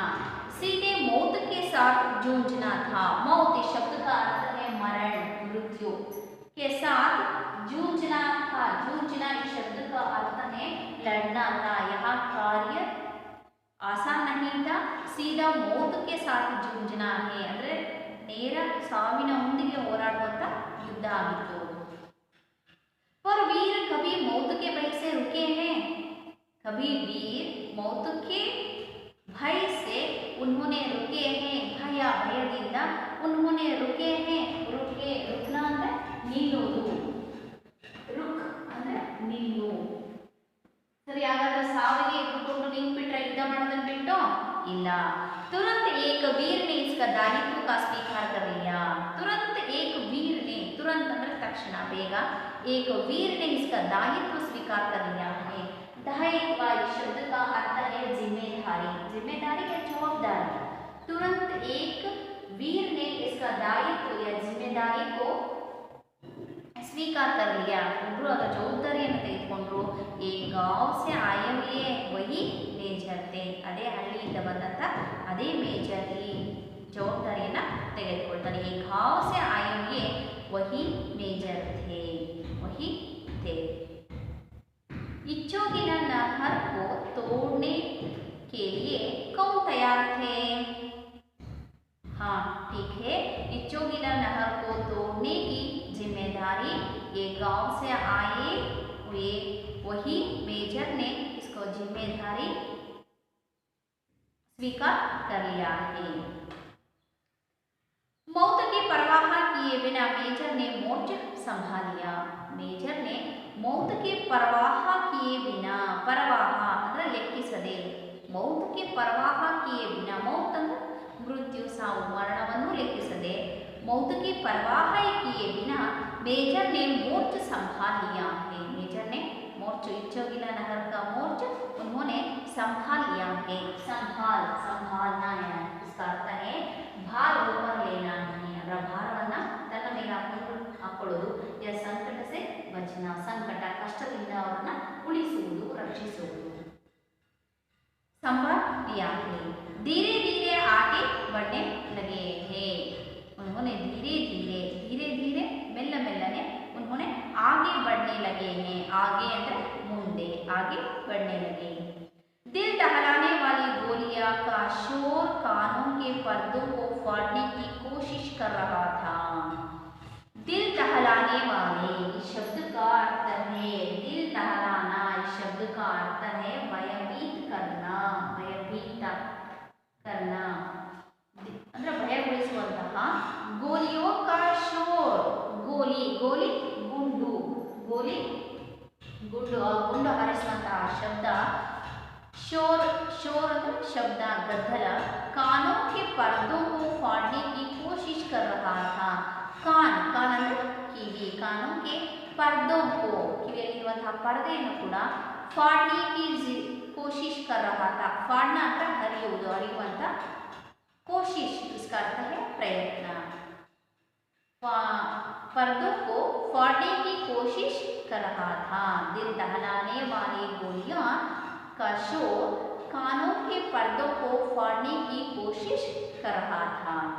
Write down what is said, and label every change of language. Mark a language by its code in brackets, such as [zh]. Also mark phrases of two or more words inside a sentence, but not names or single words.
[hi] सीधे मौत के साथ जूझना था। मौत इस शब्द का अर्थ है मरण, मृत्यु के साथ जूझना था। जूझना इस शब्द का अर्थ है लड़ना था। यह कार्य आसान नहीं था। सीधा मौत के साथ जूझना है [kn] ಅಂದ್ರೆ ನೇರ ಸಾವಿನ ಮುಂದಿಗೆ ಹೋರಾಡುವಂತ ಯುದ್ಧ ಆಗಿತ್ತು। [hi] पर वीर कभी मौत के भय से रुके हैं? कभी वीर मौत के भय से उन्होंने रुके हैं। भय, भयದಿಂದ उन्होंने रुके हैं। रुके, रुकना [kn] ಅಂದ್ರೆ ನಿಲ್ಲುವುದು, रुक ಅಂದ್ರೆ ನಿಲ್ಲು। ಸರಿ, ಹಾಗಾದ್ರೆ ಸಾವಿಗೆ ಎದುರುಕೊಂಡು ನಿಂತ್ಬಿಟ್ರೆ ಯುದ್ಧ ಮಾಡೋದನ್ನ ಬಿಟ್ಟು ಇಲ್ಲ। [hi] तुरंत एक वीर ने इसका दायित्व का स्वीकार कर लिया। तुरंत एक वीर ने, तुरंत [kn] ಅಂದ್ರೆ ತಕ್ಷಣ, ಬೇಗ, [hi] एक वीर ने इसका दायित्व स्वीकार कर लिया है। दायित्व इस शब्द का अर्थ है जिम्मेदारी। जिम्मेदारी या जवाबदारी। तुरंत एक वीर ने इसका दायित्व या जिम्मेदारी को स्वीकार कर लिया। [kn] ಒಬ್ಬರು ಅದರ ಜವಾಬ್ದಾರಿಯನ್ನು ತೆಗೆದುಕೊಂಡ್ರು। [hi] ಈ गांव से आए हुए वही ಮೇಜರ್ थे। [kn] ಅದೇ ಹಳ್ಳಿಯಿಂದ ಬಂದಂತ ಅದೇ ಮೇಜರ್ ಈ ಜವಾಬ್ದಾರಿಯನ್ನು ತೆಗೆದುಕೊಳ್ತಾರೆ। [hi] ಈ गांव से आए हुए वही मेजर थे, वही थे। इच्छोगिला नहर को तोड़ने के लिए कौन तैयार थे? हाँ, ठीक है। इच्छोगिला नहर को तोड़ने की जिम्मेदारी ये गांव से आए हुए वही मेजर ने इसको जिम्मेदारी स्वीकार कर लिया है। मौत की परवाह किए बिना मेजर ने मोर्चा संभाल लिया। मेजर ने मौत की परवाह किए बिना, परवाह [kn] ಅಂದ್ರೆ ಲೆಕ್ಕಿಸದೆ, [hi] मौत की परवाह किए बिना, मौत [kn] ಅಂದ್ರೆ ಮೃತ್ಯು, ಸಾವು, ಮರಣವನ್ನು ಲೆಕ್ಕಿಸದೆ, [hi] मौत की परवाह किए बिना मेजर ने मोर्चा संभाल लिया है। मेजर ने मोर्चा, इच्छोगिला नहर का मोर्चा उन्होंने संभाल लिया है। संभाल, संभालना है, इसका अर्थ है भार ऊपर लेना नहीं, [kn] ಅದರ ಭಾರವನ್ನ ತನ್ನ ಮೇಲೆ ಹಾಕೊಳ್ಳೋದು। [hi] या संकट से बचना, संकट, [kn] ಕಷ್ಟದಿಂದ ಅವರನ್ನ ಉಳಿಸುವುದು, ರಕ್ಷಿಸುವುದು। [hi] संभाल लिया है। धीरे धीरे आगे बढ़ने लगे हैं। उन्होंने धीरे धीरे, धीरे धीरे, [kn] ಮೆಲ್ಲ ಮೆಲ್ಲನೆ [hi] उन्होंने आगे बढ़ने लगे हैं। [kn] आगे ಅಂದ್ರೆ ಮುಂದೆ, [hi] आगे बढ़ने लगे। दिल दहलाने वाली गोलियां का शोर कानों के पर्दों को फाड़ने की कोशिश कर रहा था। दिल दहलाने वाले इस शब्द का अर्थ है, दिल दहलाना इस शब्द का अर्थ है भयभीत करना, भयभीत करना [kn] ಅಂದ್ರೆ ಭಯಗೊಳಿಸುವಂತಹ। [hi] ಗೋಲಿಯೋ का शोर, [kn] ಗೋಲಿ, ಗೋಲಿ ಗುಂಡು, ಗೋಲಿ ಗುಂಡು, ಗುಂಡು ಹಾರಿಸುವಂತಹ ಶಬ್ದ। [hi] शोर, शोर [kn] ಅಂದ್ರೆ ಶಬ್ದ, ಗದ್ದಲ। [hi] कानों के पर्दों को फाड़ने की कोशिश कर रहा था। कान, कान [kn] ಅಂದ್ರೆ ಕಿವಿ, [hi] कानों के पर्दों को, [kn] ಕಿವಿಯಲ್ಲಿರುವಂತಹ ಪರದೆಯನ್ನು ಕೂಡ [hi] फाड़ने की कोशिश कर रहा था। [kn] फाड़ना ಅಂದ್ರೆ ಹರಿಯುವುದು, ಹರಿಯುವಂತ। [hi] कोशिश इसका अर्थ है प्रयत्न। पर्दों को फाड़ने की कोशिश कर रहा था। दिल दहलाने वाली गोलियां का शोर कानों के पर्दों को फाड़ने की कोशिश कर रहा था।